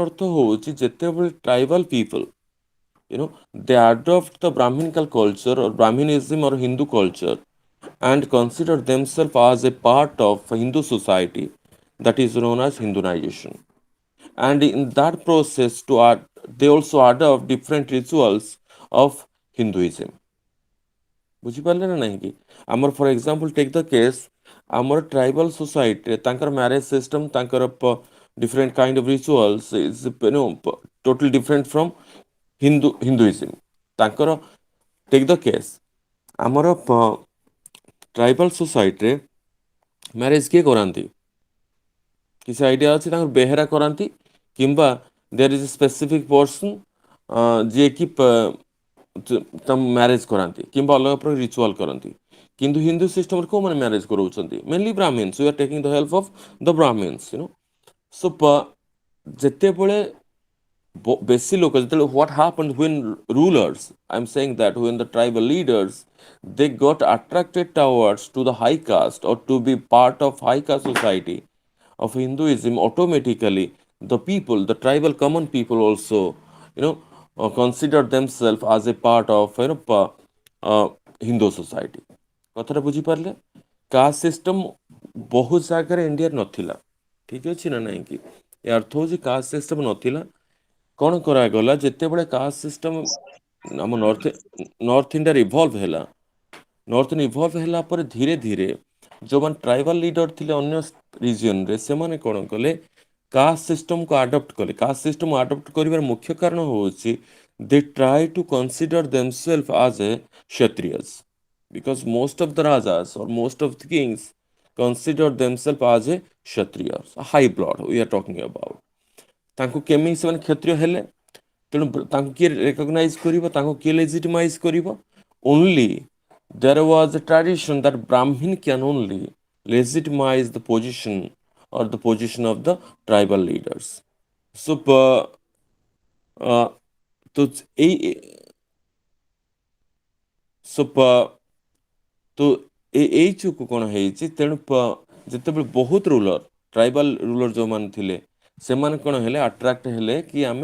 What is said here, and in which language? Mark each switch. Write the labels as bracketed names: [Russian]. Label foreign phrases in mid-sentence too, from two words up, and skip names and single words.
[Odia] ହିନ୍ଦୁନାଇଜେସନ ଅର୍ଥ ହେଉଛି ଯେତେବେଳେ [English] tribal people They adopt the Brahminical culture or Brahminism or Hindu culture and consider themselves as a part of Hindu society that is known as Hinduization. And in that process, they also adopt different rituals of Hinduism. [Odia] ବୁଝିପାରିଲେ ନା ନାହିଁ କି ଆମର [English] for example take the case [Odia] ଆମର [English] tribal societyରେ [Odia] ତାଙ୍କର [English] marriage system [Odia] ତାଙ୍କର [English] different kind of rituals is totally different from Hinduism. [Odia] ତାଙ୍କର [English] take the case [Odia] ଆମର [English] tribal societyରେ [Odia] ମ୍ୟାରେଜ୍ କିଏ କରାନ୍ତି କିଛି ଆଇଡ଼ିଆ ଅଛି ତାଙ୍କର ବେହେରା କରାନ୍ତି କିମ୍ବା [English] there is a specific person [Odia] ଯିଏକି ମ୍ୟାରେଜ୍ କରାନ୍ତି କିମ୍ବା ଅଲଗା ପ୍ରକାର ରିଚୁଆଲ୍ କରନ୍ତି କିନ୍ତୁ ହିନ୍ଦୁ ସିଷ୍ଟମରେ କେଉଁମାନେ ମ୍ୟାରେଜ୍ କରାଉଛନ୍ତି [English] mainly Brahmins we are taking the help of the Brahmins so [Odia] ଯେତେବେଳେ ବେଶୀ ଲୋକ ଯେତେବେଳେ [English] what happened when rulers I'm saying that when the tribal leaders they got attracted towards to the high caste or to be part of high caste society of Hinduism, automatically the people, the tribal common people also, consider themselves as a part of Hindu society. [Odia] କଥାଟା ବୁଝିପାରିଲେ [English] caste system [Odia] ବହୁତ ଜାଗାରେ ଇଣ୍ଡିଆରେ ନଥିଲା ଠିକ ଅଛି ନା ନାହିଁ କି ଏ ଅର୍ଥ ହେଉଛି [English] caste system [Odia] ନଥିଲା କ'ଣ କରାଗଲା ଯେତେବେଳେ [English] caste system [Odia] ଆମ ନର୍ଥ ଇଣ୍ଡିଆରେ ଇଭଲ୍ଭ ହେଲା ନର୍ଥ ଇଭଲ୍ଭ ହେଲା ପରେ ଧୀରେ ଧୀରେ ଯେଉଁମାନେ [English] tribal leader [Odia] ଥିଲେ ଅନ୍ୟ ରିଜିଅନରେ ସେମାନେ କ'ଣ କଲେ [English] caste systemକୁ adopt [Odia] କଲେ [English] caste system adopt [Odia] କରିବାର ମୁଖ୍ୟ କାରଣ ହେଉଛି [English] they try to consider themselves as a Kshatriyas because most of the rajas or most of the kings consider themselves as a kshatriyas, a high blood we are talking about. [Odia] ତାଙ୍କୁ କେମିତି ସେମାନେ କ୍ଷତ୍ରିୟ ହେଲେ ତେଣୁ ତାଙ୍କୁ କିଏ ରେକଗ୍ନାଇଜ୍ କରିବ ତାଙ୍କୁ କିଏ ଲେଜିଟିମାଇଜ୍ କରିବ ଓନ୍ଲି [English] there was a tradition that Brahmin can only legitimize the position or the position of the tribal leaders. So, [Hindi] तो तो [Odia] ଏଇ ଚୁକୁ କ'ଣ ହେଇଛି ତେଣୁ ଯେତେବେଳେ ବହୁତ ରୁଲର [English] tribal ruler [Odia] ଯେଉଁମାନେ ଥିଲେ ସେମାନେ କ'ଣ ହେଲେ ଆଟ୍ରାକ୍ଟ ହେଲେ କି ଆମେ